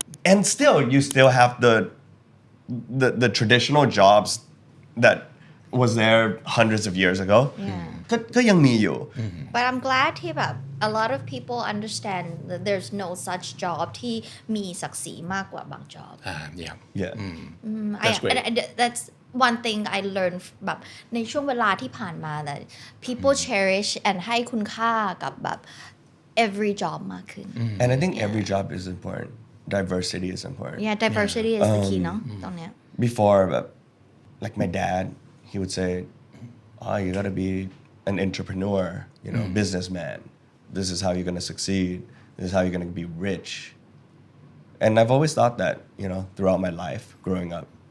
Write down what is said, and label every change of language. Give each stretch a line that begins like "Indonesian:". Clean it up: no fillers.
English: And still, you still have the traditional jobs that was there hundreds of years ago.
Thai: ก็ยังมีอยู่
English: But I'm glad
Thai: ที่แบบ
English: a lot of people understand that there's no such job
Thai: ที่มีศักดิ์ศรีมากกว่าบาง
English: job yeah Yeah. That's great. That's one thing I learned
Thai: แบบในช่วงเวลาที่ผ่านมา
English: that people cherish and
Thai: ให้คุณค่ากับแบบ
English: every job
Thai: มากขึ้น
English: And I think every job is important. Diversity is important. yeah diversity is the key
Thai: เนาะตรงเนี้ย
English: Before, like my dad, he would say, "Oh, you gotta be an entrepreneur, you know, businessman. This is how you're gonna succeed. This is how you're gonna be rich." And I've always thought that, you know, throughout my life growing up.